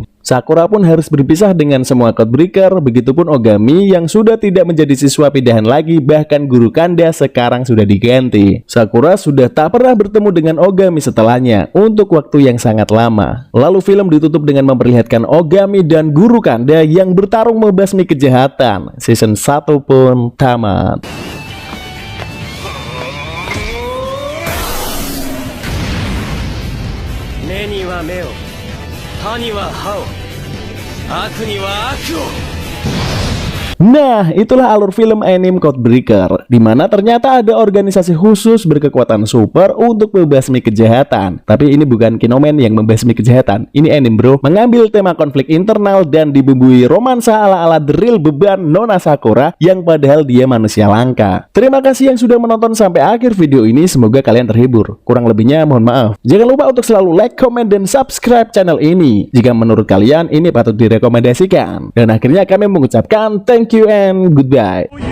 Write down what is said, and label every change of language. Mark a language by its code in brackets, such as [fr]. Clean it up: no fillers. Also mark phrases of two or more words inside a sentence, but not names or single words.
[id] Sakura pun harus berpisah dengan semua Codebreaker, begitupun Ogami yang sudah tidak menjadi siswa pindahan lagi, bahkan guru Kanda sekarang sudah diganti. Sakura sudah tak pernah bertemu dengan Ogami setelahnya untuk waktu yang sangat lama. Lalu film ditutup dengan memperlihatkan Ogami dan guru Kanda yang bertarung membasmi kejahatan. Season 1 pun tamat. [ja] 目には目を歯には歯を悪には悪を [id] Nah, itulah alur film anime Codebreaker, di mana ternyata ada organisasi khusus berkekuatan super untuk membasmi kejahatan. Tapi ini bukan Kinoman yang membasmi kejahatan. Ini anime bro, mengambil tema konflik internal dan dibumbui romansa ala-ala [en] The Real [id] beban Nona Sakura yang padahal dia manusia langka. Terima kasih yang sudah menonton sampai akhir video ini, semoga kalian terhibur. Kurang lebihnya mohon maaf. Jangan lupa untuk selalu like, comment, dan [en] subscribe channel [id] ini jika menurut kalian ini patut direkomendasikan. Dan akhirnya kami mengucapkan [en] thank you and goodbye.